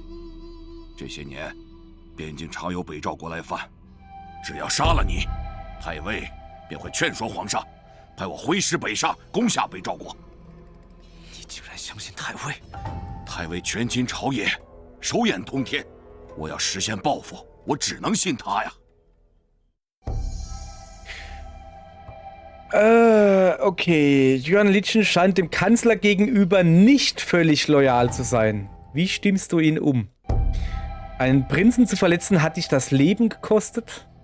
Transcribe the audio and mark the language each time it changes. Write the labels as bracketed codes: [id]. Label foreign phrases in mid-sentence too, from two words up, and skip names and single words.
[zh] 这些年，边境常有北赵国来犯，只要杀了你，太尉便会劝说皇上，派我挥师北上，攻下北赵国。你竟然相信太尉？太尉权倾朝野，手眼通天，我要实现抱负，我只能信他呀。 [de] Okay. Jan Litschen scheint dem Kanzler gegenüber nicht völlig loyal zu sein. Wie stimmst du ihn um? Einen Prinzen zu verletzen hat dich das Leben gekostet?